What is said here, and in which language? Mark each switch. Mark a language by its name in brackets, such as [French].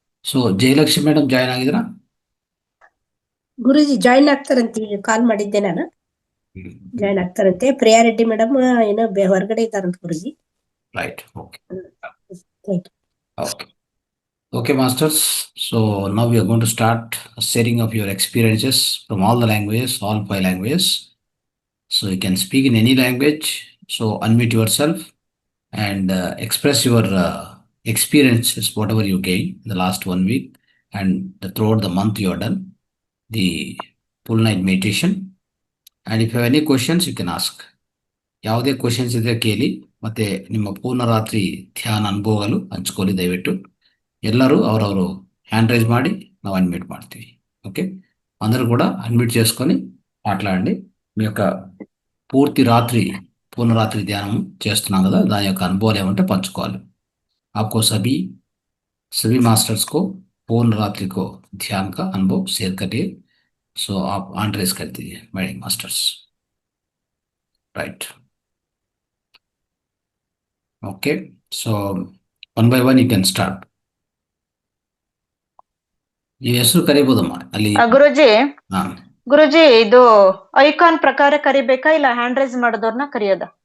[Kannada] So, Jayalakshmi madam join ಆಗಿದ್ರಾ? ಗುರುಜಿ join ಆಗ್ತಾರಂತೆ, ಈಗ ಕಾಲ್ ಮಾಡಿದ್ದೆ ನಾನು. ಜಾಯಿನ್ ಆಗ್ತಾರಂತೆ. ಪ್ರಿಯಾ ರೆಡ್ಡಿ ಮೇಡಮ್ ಏನೋ ಹೊರಗಡೆ ಇದ್ದಾರಂತ ಗುರುಜಿ. [English] Right. Okay. Thank you. Okay. Okay, masters. So now we are going to start a sharing of your experiences from all the languages, all 5 languages. So you can speak in any language. So unmute yourself and express your experiences, whatever you gained in the last 1 week and throughout the month you have done the full night meditation. And if you have any questions, you can ask. [Kannada] ಯಾವುದೇ questions ಇದ್ರೆ ಕೇಳಿ, ಮತ್ತೆ ನಿಮ್ಮ ಪೂರ್ಣ ರಾತ್ರಿ ಧ್ಯಾನ ಅನುಭವಗಳು ಹಂಚ್ಕೊಳ್ಳಿ. ದಯವಿಟ್ಟು ಎಲ್ಲರೂ ಅವರವರು హ్యాండ్ రైజ్ ಮಾಡಿ ನಾವು అన్మ్యూట్ ಮಾಡ್ತೀವಿ. [Telugu] ఓకే, అందరూ కూడా అన్మ్యూట్ చేసుకొని మాట్లాడండి. మీ యొక్క పూర్తి రాత్రి పూర్ణరాత్రి ధ్యానం చేస్తున్నాం కదా, దాని యొక్క అనుభవాలు ఏమంటే పంచుకోవాలి. [Hindi] आपको सभी मास्टर्स को पूर्ण रात्रि को ध्यान का अनुभव शेयर करिए. सो आप हैंड रेज कर दीजिए मेरे masters. Right. [English] Okay, so one by one you can start. [Kannada] ಈ ಹೆಸರು ಕರಿಬಹುದಮ್ಮ ಅಲ್ಲಿ? ಗುರುಜಿ, ಗುರುಜಿ ಇದು ಐಕಾನ್ ಪ್ರಕಾರ ಕರಿಬೇಕಾ ಇಲ್ಲ ಹ್ಯಾಂಡ್ ರೈಸ್ ಮಾಡೋದವ್ರನ್ನ ಕರಿಯೋದ?